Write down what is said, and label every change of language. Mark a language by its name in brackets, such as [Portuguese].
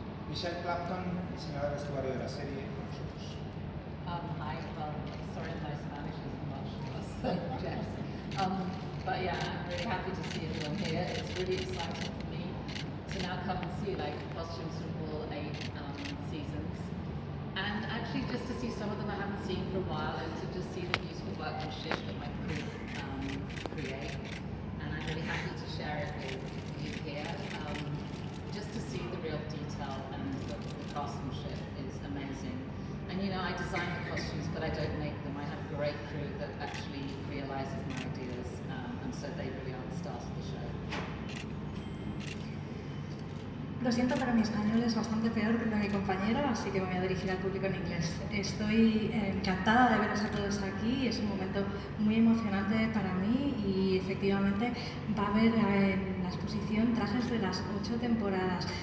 [Spanish] Michele Clapton, diseñadora de vestuario de la serie, con nosotros. [English] Hi, well, sorry, my Spanish is much worse than Jeff's. But yeah, I'm really happy to see everyone here. It's really exciting for me to now come and see costumes from all 8 seasons. And actually just to see some of them I haven't seen for a while, and to just see the beautiful workmanship that my crew create. And I'm really happy to share it with you here. Just to see the real detail and the craftsmanship is amazing. And you know, I design the costumes, but I don't make them. I have a great crew that actually realizes my ideas, and so they really are the stars of the show. [Spanish] Lo siento, pero mi español es bastante peor que el de mi compañero, así que me voy a dirigir al público en inglés. Estoy encantada de veros a todos aquí, es un momento muy emocionante para mí y efectivamente va a haber en la exposición trajes de las 8 temporadas.